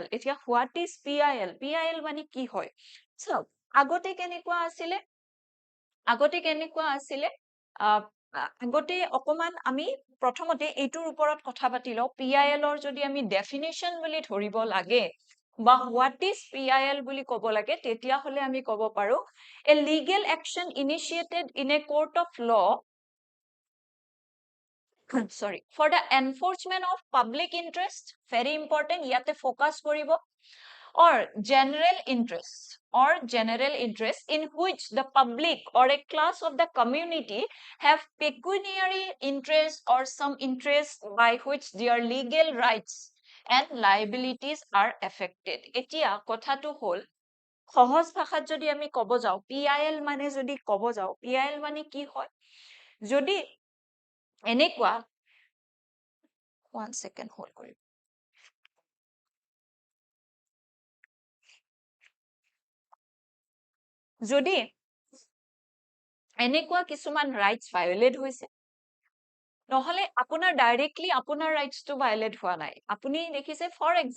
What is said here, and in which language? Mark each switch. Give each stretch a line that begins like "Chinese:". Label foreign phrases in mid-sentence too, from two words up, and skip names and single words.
Assamese: এতিয়া
English: what is PIL?
Assamese: PIL মানে কি হয়? So, আগতে কেনেকুৱা আছিলে? আগতে অকমান আমি প্ৰথমতে এইটোৰ ওপৰত কথা পাতি লওঁ PIL ৰ যদি আমি definition বুলি ধৰিব লাগে বা
English: what is PIL
Assamese: বুলি ক'ব লাগে তেতিয়া হলে আমি ক'ব পাৰো
English: a legal action initiated in a court of law sorry for the enforcement of public interest very important
Assamese: ইয়াতে focus কৰিব
English: or general interest in which the public or a class of the community have pecuniary interest or some interest by which their legal rights and liabilities are affected
Assamese: এতিয়া কথা টো হ'ল সহজ ভাষাত যদি আমি কব যাও PIL মানে যদি কব যাও PIL মানে কি হয় যদি এনেকুৱা 1 second hold কৰিম যদি এনেকুৱা কিছুমান
English: rights violate
Assamese: হৈছে নহলে আপোনাৰ ডাইৰেক্টলি আপোনাৰ ৰাইটস টো ভায়োলেট হোৱা নাই আপুনি দেখিছে ফৰ